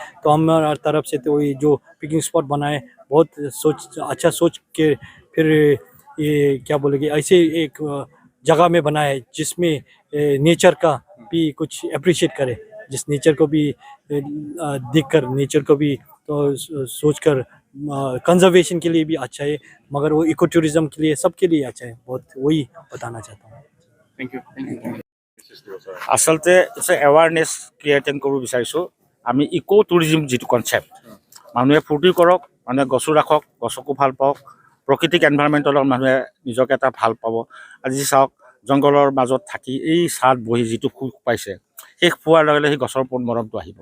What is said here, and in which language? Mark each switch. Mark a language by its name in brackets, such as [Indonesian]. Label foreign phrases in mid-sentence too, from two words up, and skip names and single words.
[Hindi] तो हमारा तरफ से तो ये जो पिकनिक स्पॉट बनाए, बहुत सोच के फिर ये क्या बोलेंगे, ऐसे एक जगह में बनाया है जिसमें नेचर का भी कुछ अप्रिशिएट करे, जिस नेचर को भी देखकर, नेचर को भी तो सोचकर कंजर्वेशन के लिए भी अच्छा है, मगर वो [English] eco tourism [Hindi] के लिए, सबके लिए अच्छा है। बहुत वही बताना चाहता हूँ। [English] thank you, thank you. [Assamese] আচলতে [English] awareness creating [Assamese] কৰিব বিচাৰিছোঁ। আমি [English] eco tourism [Assamese] যিটো কনচেপ্ট, মানুহে ফূৰ্তি কৰক, মানুহে গছো ৰাখক, গছকো ভাল পাওক, প্ৰকৃতিক এনভাইৰনমেণ্টৰ লগত মানুহে নিজকে এটা ভাল পাব। আজি চাওক, জংঘলৰ মাজত থাকি এই ছাঁত বহি যিটো সুখ পাইছে, সেই পোৱাৰ লগে লগে সেই গছৰ ওপৰত মৰমটো আহিব।